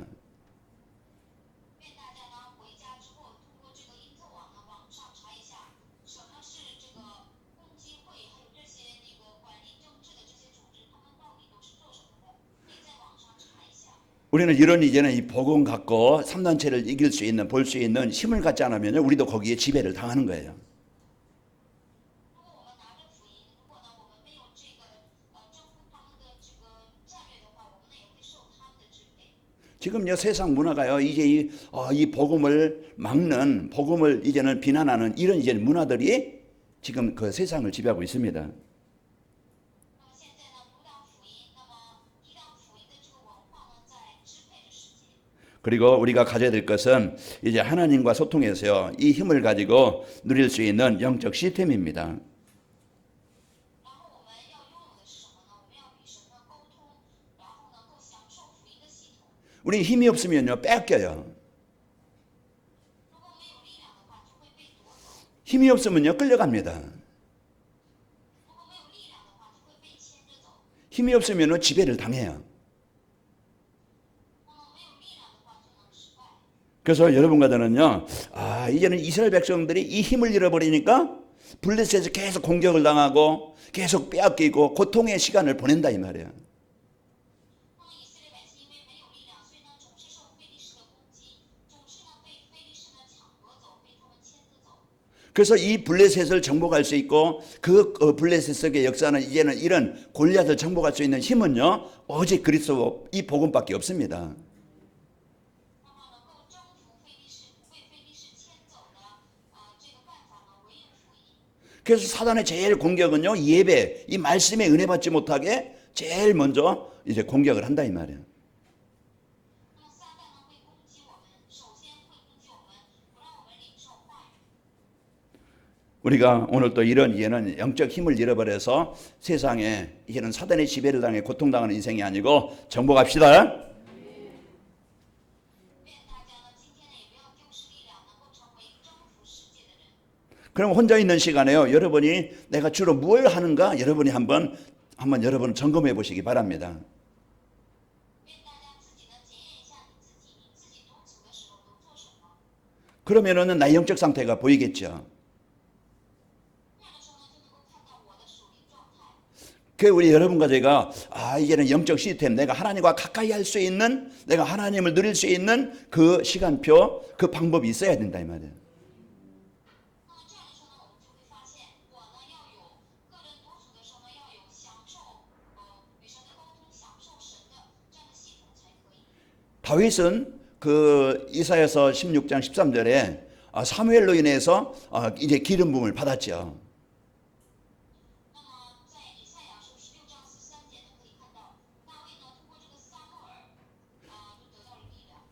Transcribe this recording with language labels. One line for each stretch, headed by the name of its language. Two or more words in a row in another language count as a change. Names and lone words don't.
Chinese: 愿大家呢回家之后，通过这个因特网呢网上查一下，什么是这个共济会，还有这些那个管理政治的这些组织，他们到底都是做什么的？可以在网上查一下。
Korean: 우리는 이런 이제는 이 복음 갖고 3단체를 이길 수 있는 볼 수 있는 힘을 갖지 않으면 우리도 거기에 지배를 당하는 거예요.
Chinese: 如果我们拿着福音，如果呢我们没有这个征服他们的这个战略的话，我们呢也会受他们的支配。
Korean: 지금요 세상 문화가요 이제 이 복음을 막는 복음을 이제는 비난하는 이런 이제 문화들이 지금 그 세상을 지배하고 있습니다.
Chinese: 那么现在呢，不当福音，那么抵挡福音的这个文化呢，在支配着世界。
Korean: 그리고 우리가 가져야 될 것은 이제 하나님과 소통해서요 이 힘을 가지고 누릴 수 있는 영적 시스템입니다.
Chinese: 然后我们要拥有的是什么呢？我们要与神呢沟通，然后呢够享受福音的系统。
Korean: 우리 힘이 없으면요 뺏겨요.
Chinese: 如果没有力量的话，就会被夺走；
Korean: 힘이 없으면요 끌려갑니다.
Chinese: 如果没有力量的话，就会被牵着走；
Korean: 힘이 없으면요 지배를 당해요.
Chinese: 那么没有力量的话，就能失败。
Korean: 그래서 여러분과 저는요 이제는 이스라엘 백성들이 이 힘을 잃어버리니까 블레셋에서 계속 공격을 당하고 계속 빼앗기고 고통의 시간을 보낸다 이 말이에요.
Chinese: 那么以色列百姓因为没有力量，所以呢总是受非利士的攻击，总是呢被非利士呢抢夺走，被他们牵着走。
Korean: 그래서 이 블레셋을 정복할 수 있고 그 블레셋 속의 역사는 이제는 이런 골리앗을 정복할 수 있는 힘은요 오직 그리스도 이 복음밖에 없습니다.
Chinese: 那么能够征服非利士，不被非利士牵走的这个办法呢，唯有福音。
Korean: 그래서 사단의 제일 공격은요 예배 이 말씀에 은혜 받지 못하게 제일 먼저 이제 공격을 한다 이 말이에요.
Chinese: 那么撒旦呢会攻击我们，首先会攻击我们，不让我们领受话语。
Korean: 우리가 오늘 또 이런 이해는 영적 힘을 잃어버려서 세상에 이제는 사단의 지배를 당해 고통당하는 인생이 아니고 정복합시다.
Chinese: 愿大家呢今天呢也不要丢失力量，能够成为征服世界的人。
Korean: 그럼 혼자 있는 시간에요. 여러분이 내가 주로 뭘 하는가 여러분이 한번 여러분 점검해 보시기 바랍니다.
Chinese: 愿大家自己呢检验一下你自己，你自己独处的时候都做什么？
Korean: 그러면은 나의 영적 상태가 보이겠죠. 그 우리 여러분과 제가 이제는 영적 시스템, 내가 하나님과 가까이 할 수 있는, 내가 하나님을 누릴 수 있는 그 시간표, 그 방법이 있어야 된다 이 말이에요.
Chinese: 那么这样的时候呢，我们就会发现，我呢要有个人独处的时候呢，要有享受与神的沟通、享受神的这样的系统才可以。
Korean: 다윗은 그 이사야서 16장 13절에 사무엘로 인해서 이제 기름 부음을 받았죠.
Chinese: 那么在以赛亚书16章13节呢，可以看到大卫呢通过这个撒母耳就得到了力量，